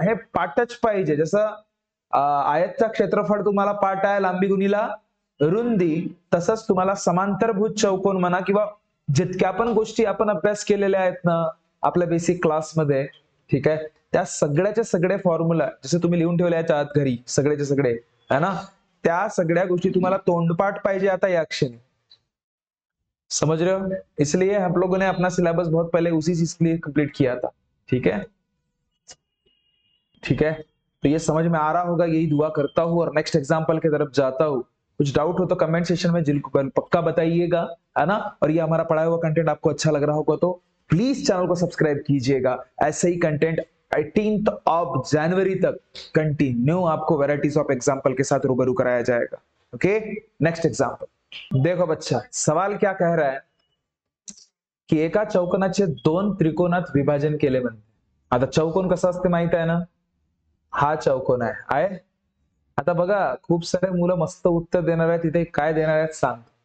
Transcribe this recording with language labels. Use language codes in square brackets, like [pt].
[mr] हे पाठच पाहिजे. जसं आयतचा क्षेत्रफळ तुम्हाला पाठ आहे लांबी गुणिला रुंदी, तसंच तुम्हाला समांतरभुज चौकोन म्हणा, किंवा जितक्या पण गोष्टी आपण अभ्यास केलेल्या आहेत ना आपल्या बेसिक क्लासमध्ये, ठीक आहे, त्या सगळ्याचे सगळे फॉर्म्युला जसे तुम्ही लिहून ठेवले आहेत आत घरी, सगळेचे सगळे है ना, त्या सगळ्या गोष्टी तुम्हाला तोंडपाठ पाहिजे आता या क्षणी. [hi] समझ रहे हो? इसलिए हम लोगों ने अपना सिलेबस बहुत पहले उसी चीज के लिए कंप्लीट किया था. ठीक है, ठीक है. तो ये समझ में आ रहा होगा, यही दुआ करता हूँ और नेक्स्ट एग्जाम्पल की तरफ जाता हूँ. कुछ डाउट हो तो कमेंट सेक्शन में पक्का बताइएगा, है ना. और ये हमारा पढ़ाया हुआ कंटेंट आपको अच्छा लग रहा होगा तो प्लीज चैनल को सब्सक्राइब कीजिएगा. ऐसे ही कंटेंट 18 ऑफ जनवरी तक कंटिन्यू आपको वेराइटीज ऑफ एग्जाम्पल के साथ रूबरू कराया जाएगा. ओके, नेक्स्ट एग्जाम्पल देखो बच्चा. सवाल क्या कह रहा है की [mr] एका चौकोनाचे दोन त्रिकोणात विभाजन केले म्हणते. आता चौकोन कसा असते माहित आहे ना, हा चौकोन आहे. आता बघा खूप सारे मुलं मस्त उत्तर देणार आहेत, तिथे काय देणार आहेत सांग.